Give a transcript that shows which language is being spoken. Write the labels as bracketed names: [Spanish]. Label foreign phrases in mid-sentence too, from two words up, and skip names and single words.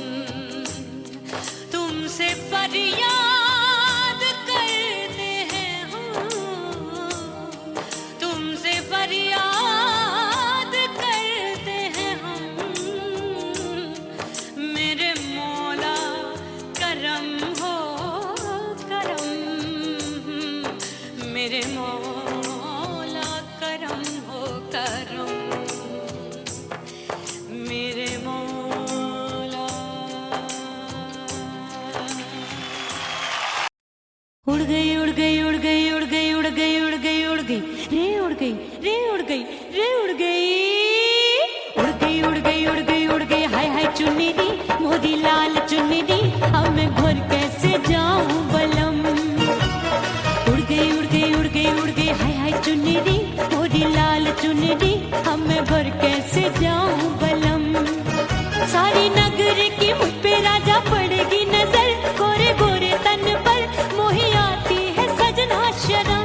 [Hindi] तुमसे फरियाद करते हैं हम, तुमसे फरियाद करते हैं हम, मेरे मौला करम हो करम, मेरे मौला करम हो करम, मेरे मौला। उड़ गई उड़ गई उड़ गई उड़ गई उड़ गई उड़ गई उड़ गई रे उड़ गई रे उड़ गई रे उड़ गई उड़ गई उड़ गई उड़ गई उड़ गई। [Punjabi] ਹਾਏ ਹਾਏ ਚੁੰਨੀ ਦੀ ਮੋਦੀ ਲਾਲ ਚੁੰਨੀ ਦੀ, [Hindi] अब मैं घर कैसे जाऊं बलम। उड़ गई उड़ गई उड़ गई उड़ गई [Punjabi] ਹਾਏ ਹਾਏ ਚੁੰਨੀ ਦੀ ਮੋਦੀ ਲਾਲ ਚੁੰਨੀ ਦੀ, [Hindi] अब मैं घर कैसे जाऊं बलम। सारी नगर की मुझ पे राजा पड़ेगी नजर, गोरे गोरे तन पर मोही आती है सजना शर्म।